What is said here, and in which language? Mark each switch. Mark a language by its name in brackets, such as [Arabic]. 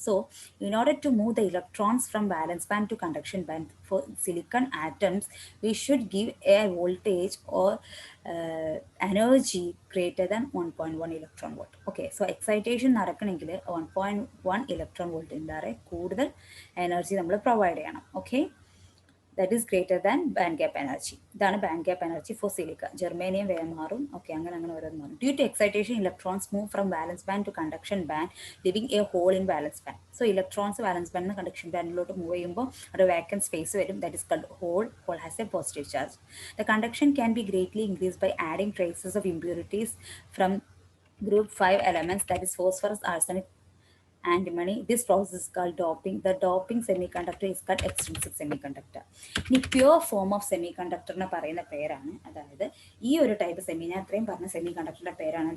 [English] So in order to move the electrons from valence band to conduction band for silicon atoms we should give a voltage or energy greater than 1.1 electron volt. Okay. [Malayalam] So excitation നടക്കണമെങ്കിൽ 1.1 electron വോൾട്ടിൻ്റെ കൂടുതൽ energy നമ്മൾ provide ചെയ്യണം. Okay. [English] that is greater than band gap energy. [Malayalam] ഇതാണ് band gap energy four silica. Germanium വേഗം മാറും. Okay, അങ്ങനെ ഓരോന്ന് മാറും. [English] Due to excitation electrons move from valence band to conduction band leaving a hole in valence band. [Malayalam] So electrons balance ബാൻഡിൽ നിന്ന് conduction ബാൻഡിലോട്ട് move ചെയ്യുമ്പോൾ ഒരു vacant space വരും, [English] That is called hole. Hole has a positive charge. The conduction can be greatly increase by adding traces of impurities from group 5 elements, that is phosphorus, arsenic, antimony. This process is called doping. The doping semiconductor is called extrinsic semiconductor. [Malayalam] ഇനി pure form of semi കണ്ടക്ടറിനെ പറയുന്ന പേരാണ്, അതായത് ഈ ഒരു type semi, ഞാൻ അത്രയും പറഞ്ഞ semi കണ്ടക്ടറിൻ്റെ പേരാണ്.